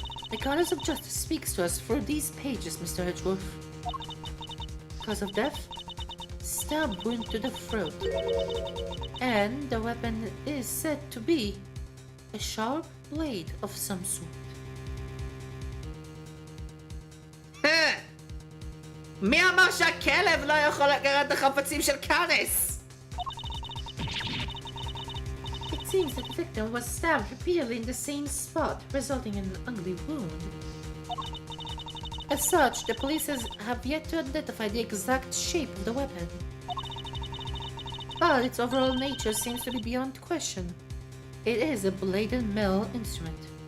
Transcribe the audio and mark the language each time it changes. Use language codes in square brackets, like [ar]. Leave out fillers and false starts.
[en] The goddess of justice speaks to us through these pages, Mr. Edgeworth. Cause of death? Stab wound to the throat. And the weapon is said to be a sharp blade of some sort. [he] מי אמר שהכלב לא יכול לקחת את החפצים של קאניס? [en] It seems that the victim was stabbed repeatedly in the same spot, resulting in an ugly wound. As such, the police have yet to identify the exact shape of the weapon. But its overall nature seems to be beyond question. It is a bladed metal instrument.